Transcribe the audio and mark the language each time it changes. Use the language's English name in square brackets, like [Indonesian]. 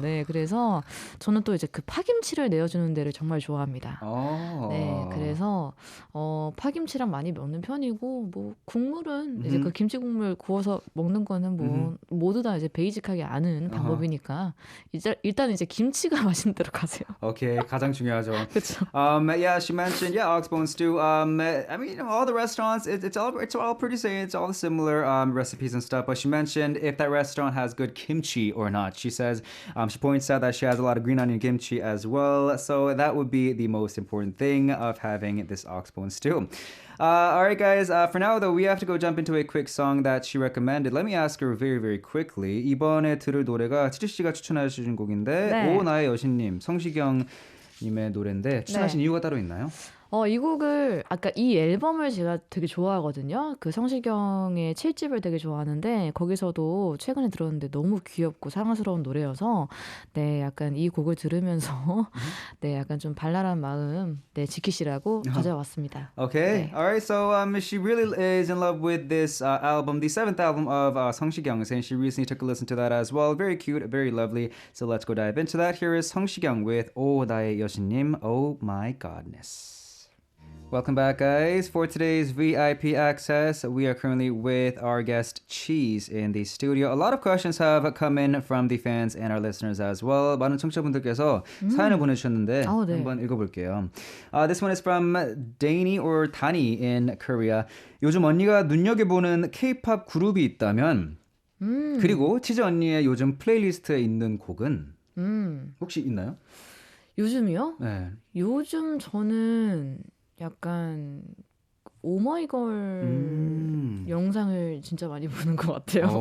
[Korean] 네, 그래서 저는 또 이제 그 파김치를 내어주는 데를 정말 좋아합니다. 네, 그래서 파김치랑 많이 먹는 편이고 뭐 국물은 이제 그 김치 국물 구워서 먹는 거는 뭐 모두 다 이제 베이직하게 아는 방법이니까 일단 이제 김치가 맛있는 데로 가세요. [English] Okay, [Korean] 가장 중요하죠. 그렇죠. [English] Yeah, she mentioned oxbone stew. I mean, all the restaurants, it's all pretty same. It's all similar recipes and stuff. But she mentioned if that restaurant has good kimchi or not. She says she points out that she has a lot of green onion kimchi as well. So that would be the most important thing of having this oxbone stew. All right, guys. For now, though, we have to go jump into a quick song that she recommended. Let me ask her very, very quickly. [Korean] 이번에 들을 노래가 치즈 씨가 추천해 주신 곡인데 네. 오 나의 여신님, 성시경 님의 노래인데 추천하신 이유가 따로 있나요? 이 곡을 아까 이 앨범을 제가 되게 좋아하거든요. 그 성시경의 7집을 되게 좋아하는데 거기서도 최근에 들었는데 너무 귀엽고 사랑스러운 노래여서 네, 약간 이 곡을 들으면서 네, 약간 좀 발랄한 마음 네, 지키시라고 가져왔습니다. [English] Okay. [Korean] 네. [English] All right. So she really is in love with this album, the seventh album of 성시경, and she recently took a listen to that as well. Very cute, very lovely. So let's go dive into that. Here is 성시경 with 오 나의 여신님, Oh My Godness. Welcome back, guys. For today's VIP access, we are currently with our guest CHEEZE in the studio. A lot of questions have come in from the fans and our listeners as well. [Korean] 많은 청취자분들께서 사연을 보내주셨는데 네. 한번 읽어볼게요. [English] This one is from Dani or Tani in Korea. [Korean] 요즘 언니가 눈여겨보는 K-pop 그룹이 있다면 그리고 치즈 언니의 요즘 플레이리스트에 있는 곡은 혹시 있나요? 요즘이요? 네. 요즘 저는 약간 오마이걸 영상을 진짜 많이 보는 것 같아요.